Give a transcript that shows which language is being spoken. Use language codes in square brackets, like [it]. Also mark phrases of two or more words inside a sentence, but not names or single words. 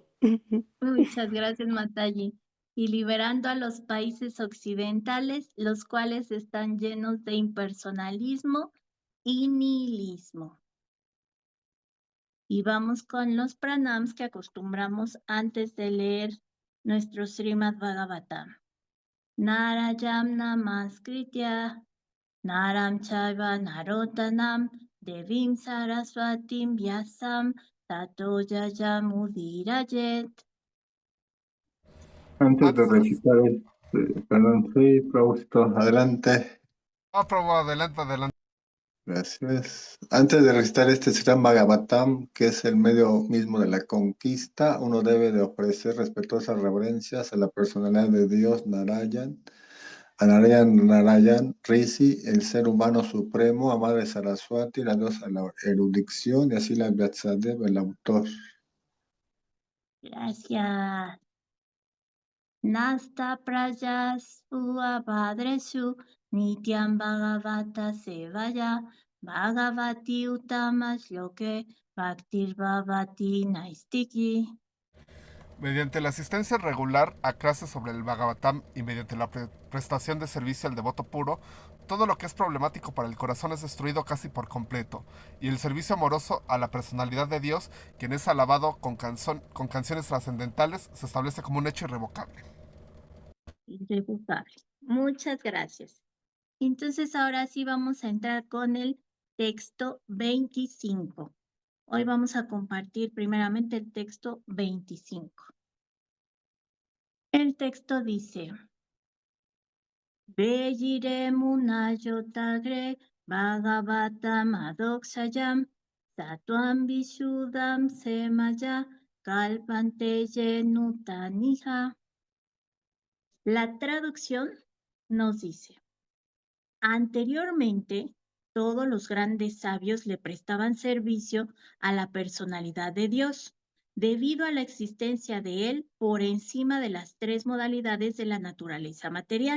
[es] Muchas gracias, Mataji. Y liberando a los países occidentales, los cuales están llenos de impersonalismo y nihilismo. Y vamos con los pranams que acostumbramos antes de leer nuestro Srimad Bhagavatam. [sa] Narayam Namaskritya Naram Chaiva Narotanam Devim Saraswatim Vyasam Tato Yayamudirajet. [es] Antes de recitar perdón, sí, Prabhupada, adelante. Prabhupada, adelante. Gracias. Antes de recitar este Srimad Bhagavatam, que es el medio mismo de la conquista, uno debe de ofrecer respetuosas reverencias a la personalidad de Dios Narayan, a Narayan Rishi, el ser humano supremo, a Madre Saraswati, la diosa de la erudición, y así la Vyasadeva, el autor. Gracias. [sa] Nasta prayas padresu nityam bhagavata sevaya bhagavati utama shloke bhaktir bhavati naistiki. [es] Mediante la asistencia regular a clases sobre el Bhagavatam y mediante la prestación de servicio al devoto puro, todo lo que es problemático para el corazón es destruido casi por completo, y el servicio amoroso a la personalidad de Dios, quien es alabado con canciones trascendentales, se establece como un hecho irrevocable. Irrevocable. Muchas gracias. Entonces ahora sí vamos a entrar con el texto 25. Hoy vamos a compartir primeramente el texto 25. El texto dice: [sa] Vejire munayotagre bhagavatam adoksayam satvam vishudam semaya kalpante nutaniha. [es] La traducción nos dice: anteriormente, todos los grandes sabios le prestaban servicio a la personalidad de Dios, debido a la existencia de Él por encima de las tres modalidades de la naturaleza material.